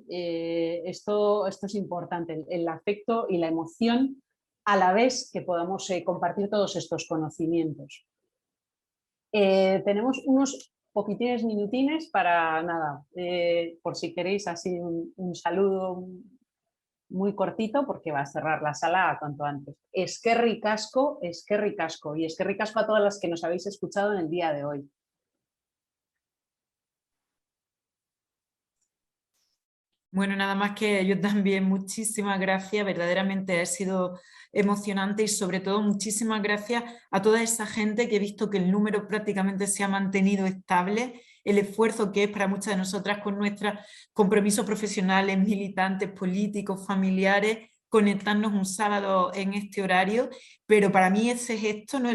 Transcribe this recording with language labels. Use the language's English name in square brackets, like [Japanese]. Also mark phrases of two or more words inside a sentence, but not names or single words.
[Spanish] Esto es importante, el afecto y la emoción a la vez que podamos compartir todos estos conocimientos. Tenemos unos poquitines minutines para nada, por si queréis así un saludo muy cortito, porque va a cerrar la sala cuanto antes. [Basque] Eskerrik asko, [Spanish] y [Basque] eskerrik asko [Spanish] a todas las que nos habéis escuchado en el día de hoy. Bueno, nada más que yo también, muchísimas gracias, verdaderamente ha sido emocionante y sobre todo muchísimas gracias a toda esa gente que he visto que el número prácticamente se ha mantenido estable, el esfuerzo que es para muchas de nosotras con nuestros compromisos profesionales, militantes, políticos, familiares, conectarnos un sábado en este horario, pero para mí ese gesto, ¿no?